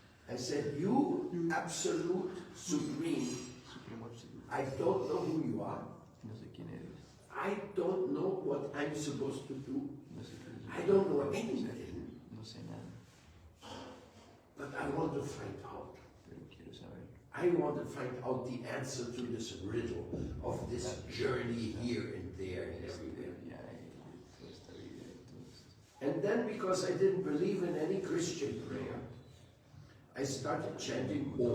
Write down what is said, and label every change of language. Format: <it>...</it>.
<en>I said, you absolute supreme, I don't know who you are. I don't know what I'm supposed to do. I don't know anything,</en> <es>No sé nada,</es> <en>but I want to find out.</en> <es>pero quiero saber.</es> <en>I want to find out the answer to this riddle of this journey here and there and everywhere.</en> <es>Ya, toda esta vida y todo esto.</es> <en>And then, because I didn't believe in any Christian prayer, I started chanting Om.</en>